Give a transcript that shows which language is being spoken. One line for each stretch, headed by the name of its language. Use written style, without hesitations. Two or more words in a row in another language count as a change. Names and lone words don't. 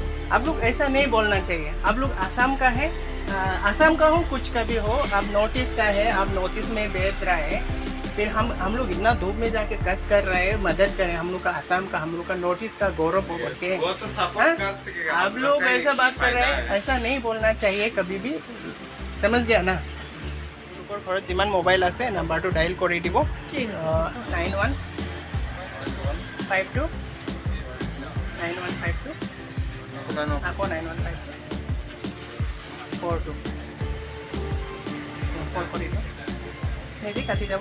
Hindi: आप लोग ऐसा नहीं बोलना चाहिए। आप लोग आसाम का है, आसाम का हो कुछ का भी हो, आप नॉर्थ ईस्ट का है, आप नॉर्थ ईस्ट में बेच रहा है, फिर हम लोग इतना धूप में जाके कष्ट कर रहे हैं, मदद करें। हम लोग का आसाम का, हम लोग का नॉर्थ ईस्ट का गौरव बोल के वो तो हाँ? सपोर्ट कर सकेगा। आप लोग ऐसा बात कर रहे हैं, ऐसा नहीं बोलना चाहिए कभी भी, समझ गया ना।
Assamese: लोকৰ ঘৰত যিমান মোবাইল আছে নাম্বাৰটো ডাইল কৰি দিব 9152 9152 আকৌ 9152 42 কল কৰি দিওঁ, নিজে কাটি যাব।